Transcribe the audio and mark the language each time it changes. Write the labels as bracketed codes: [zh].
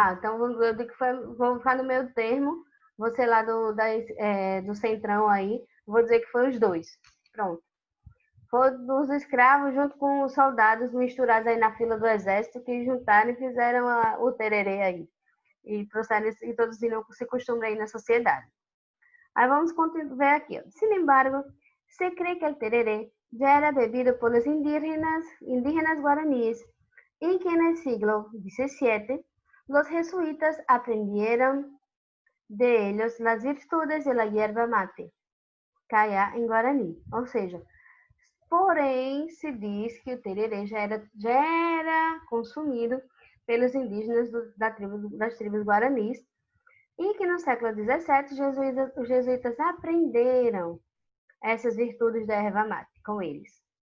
[pt] Então eu digo que vou ficar no meio termo. Você lá do centrão aí, vou dizer que foi os dois. Pronto. Foi dos escravos junto com os soldados misturados aí na fila do exército, que juntaram e fizeram o tererê aí. E introduziram esse costume aí na sociedade. Aí vamos ver aqui. [es] Sin embargo, se cree que el tereré ya era bebido por los indígenas guaraníes y que en el siglo XVII los jesuitas aprendieron de ellos las virtudes de la hierba mate, caiá em Guarani. [pt] Ou seja, porém, se diz que o tererê já era consumido pelos indígenas das tribos guaranis, e que no século XVII os jesuítas aprenderam essas virtudes da erva mate com eles.